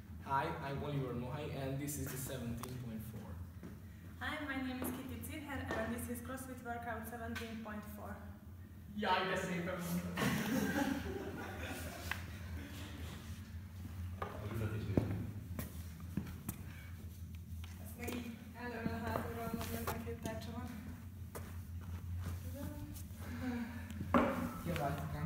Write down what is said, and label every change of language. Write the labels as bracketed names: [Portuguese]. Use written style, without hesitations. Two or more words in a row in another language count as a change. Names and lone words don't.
[English] Hi, I'm Oliver Mohai and this is the 17.4. Hi, my name is Kitty Zirher and this is CrossFit Workout 17.4. [Hungarian] Jaj, de szépen mondtad! Ezt meg így előről hátulról mondjam, hogy 2 tárcsa van. Kiabáltam.